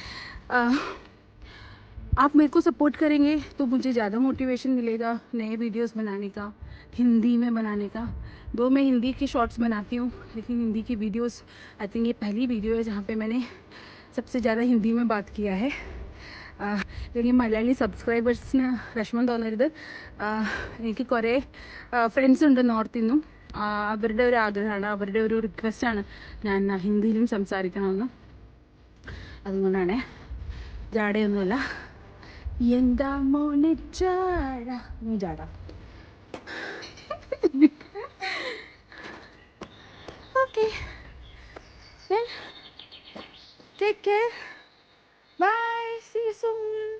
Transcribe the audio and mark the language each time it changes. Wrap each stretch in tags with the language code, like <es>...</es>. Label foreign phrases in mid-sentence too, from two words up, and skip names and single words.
<hi>आप मेरे को सपोर्ट करेंगे तो मुझे ज़्यादा मोटिवेशन मिलेगा नए वीडियोस बनाने का, हिंदी में बनाने का. दो मैं हिंदी के शॉर्ट्स बनाती हूँ, लेकिन हिंदी की वीडियोस</hi> <en>I think</en> <hi>ये पहली वीडियो है जहाँ पे मैंने सबसे ज़्यादा हिंदी में बात किया है.</hi> <ml>लेकिन മലയാളി സബ്സ്ക്രൈബേഴ്സിന് വിഷമം തോന്നരുത്. എനിക്ക് കുറേ ഫ്രണ്ട്സ് ഉണ്ട് നോർത്തിൽ നിന്നും. അവരുടെ ഒരു ആഗ്രഹമാണ്, അവരുടെ ഒരു റിക്വസ്റ്റാണ് ഞാൻ ഹിന്ദിയിലും സംസാരിക്കണമെന്ന്. അതുകൊണ്ടാണ്, ജാടയൊന്നുമല്ല. എന്താ മോനെ ജാട, നീ ജാട.</ml> <en>Okay. Then take care. Bye. See you soon.</en>